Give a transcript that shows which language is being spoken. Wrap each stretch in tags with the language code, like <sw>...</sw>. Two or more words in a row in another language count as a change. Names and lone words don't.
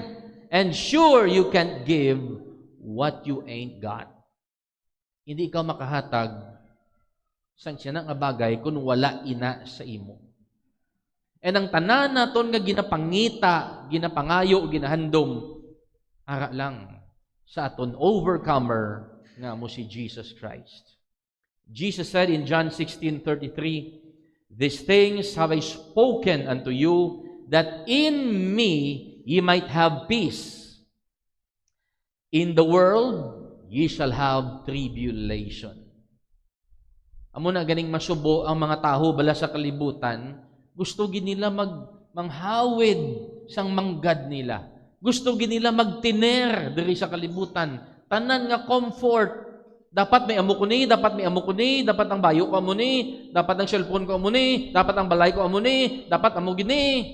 <en>And sure, you can't give what you ain't got.</en> <hil>Hindi ikaw makahatag sang siya nga bagay kung wala ina sa imo. And ang tanan naton nga ginapangita, ginapangayo, ginahandom, ara lang sa aton overcomer nga mo si Jesus Christ.</hil> <en>Jesus said in John 16:33, "These things have I spoken unto you, that in me ye might have peace. In the world ye shall have tribulation."</en> <hil>Amo na ganing masubo ang mga taho bala sa kalibutan, gusto gid nila manghawid sang manggad nila. Gusto gid nila magtiner diri sa kalibutan. Tanan nga comfort. Dapat may amo ko ni, dapat may amo ko ni, dapat ang bayo ko amo ni, dapat ang cellphone ko amo ni, dapat ang balay ko amo ni, dapat amo gini.</hil>